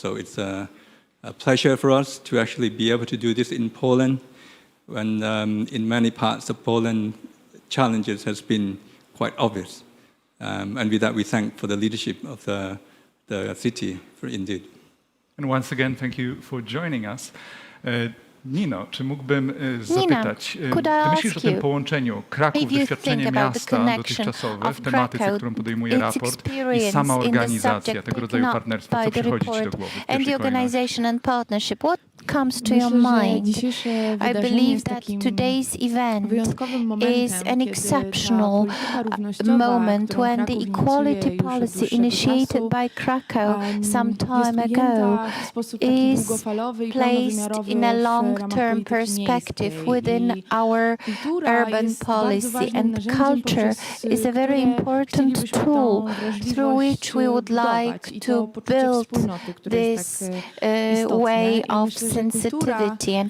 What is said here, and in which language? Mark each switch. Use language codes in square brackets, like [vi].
[en] So it's a pleasure for us to actually be able to do this in Poland, when in many parts of Poland, challenges has been quite obvious. And with that, we thank for the leadership of the city, indeed. And once again, thank you for joining us. [pl] Nino, czy mógłbym zapytać, ty myślisz o tym połączeniu Kraków, doświadczenie miasta dotychczasowe w tematyce, którą podejmuje raport, i sama organizacja tego rodzaju partnerstwa, co przychodzi ci do głowy w pierwszej kolejności? [en] Comes to your mind? I believe that today's event is an exceptional moment when the equality policy initiated by Krakow some time ago is placed in a long-term perspective within our urban policy, and culture is a very important tool through which we would like to build this way of sensitivity.